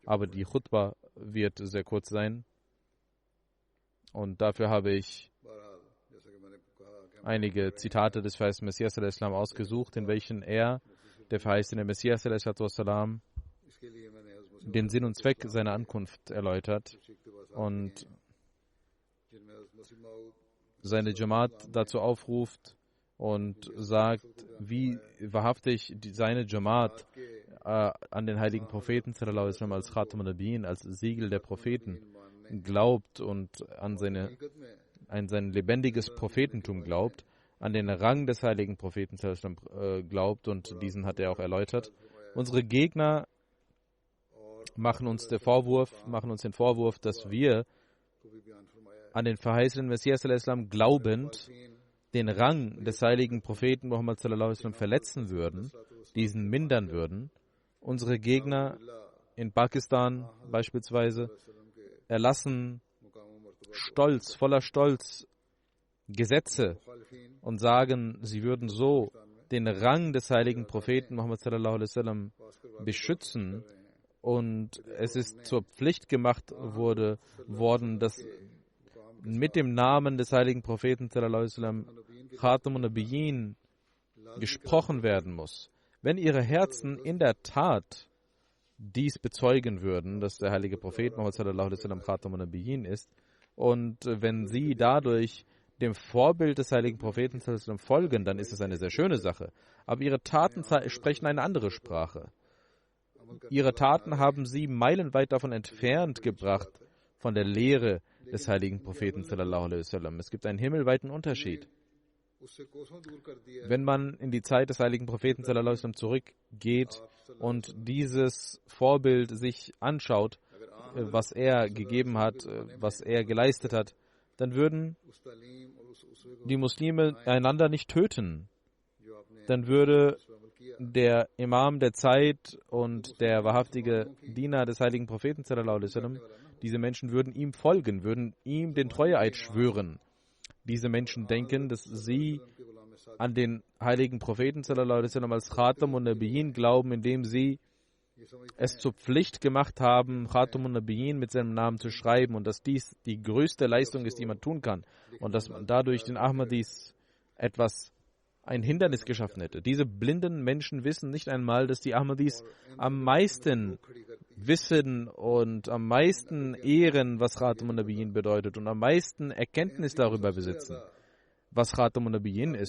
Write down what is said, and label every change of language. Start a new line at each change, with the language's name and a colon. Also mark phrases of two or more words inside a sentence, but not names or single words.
German: aber die Khutbah wird sehr kurz sein. Und dafür habe ich einige Zitate des verheißenen Messias al-Islam ausgesucht, in welchen er, der verheißene Messias al-Islam, den Sinn und Zweck seiner Ankunft erläutert und seine Jamaat dazu aufruft und sagt, wie wahrhaftig seine Jamaat an den heiligen Propheten
Arabic: صلى الله عليه وسلم
German: als
Arabic: خاتم النبيين,
German: als Siegel der Propheten glaubt und an sein lebendiges Prophetentum glaubt, an den Rang des heiligen Propheten
Arabic: صلى الله عليه وسلم
German: glaubt, und diesen hat er auch erläutert. Unsere Gegner machen uns den Vorwurf, dass wir an den verheißenen Messias al-Islam glaubend den Rang des heiligen Propheten Muhammad
Arabic: صلى الله عليه وسلم
German: verletzen würden, diesen mindern würden. Unsere Gegner in Pakistan beispielsweise erlassen voller Stolz Gesetze und sagen, sie würden so den Rang des heiligen Propheten Muhammad
Arabic: صلى الله عليه وسلم
German: beschützen, und es ist zur Pflicht gemacht worden, dass mit dem Namen des heiligen Propheten
Arabic: صلى الله عليه وسلم خاتم النبيين
German: gesprochen werden muss. Wenn ihre Herzen in der Tat dies bezeugen würden, dass der heilige Prophet Muhammad
Arabic: صلى الله عليه وسلم خاتم النبيين
German: ist, und wenn sie dadurch dem Vorbild des heiligen Propheten
Arabic: صلى الله عليه وسلم
German: folgen, dann ist es eine sehr schöne Sache. Aber ihre Taten sprechen eine andere Sprache. Ihre Taten haben sie meilenweit davon entfernt gebracht, von der Lehre des heiligen Propheten
Arabic: صلى الله عليه وسلم.
German: Es gibt einen himmelweiten Unterschied. Wenn man in die Zeit des heiligen Propheten
Arabic: صلى الله عليه وسلم
German: zurückgeht und dieses Vorbild sich anschaut, was er gegeben hat, was er geleistet hat, dann würden die Muslime einander nicht töten. Dann würde der Imam der Zeit und der wahrhaftige Diener des heiligen Propheten
Arabic: صلى الله عليه وسلم,
German: diese Menschen würden ihm folgen, würden ihm den Treueeid schwören. Diese Menschen denken, dass sie an den heiligen Propheten
Arabic: صلى الله عليه وسلم
German: als
Arabic: خاتم النبيين
German: glauben, indem sie es zur Pflicht gemacht haben,
Arabic: خاتم النبيين
German: mit seinem Namen zu schreiben, und dass dies die größte Leistung ist, die man tun kann, und dass man dadurch den Ahmadis ein Hindernis geschaffen hätte. Diese blinden Menschen wissen nicht einmal, dass die Ahmadis am meisten wissen und am meisten ehren, was
Arabic: خاتم النبيين
German: bedeutet, und am meisten Erkenntnis darüber besitzen, was
Arabic: خاتم النبيين
German: ist.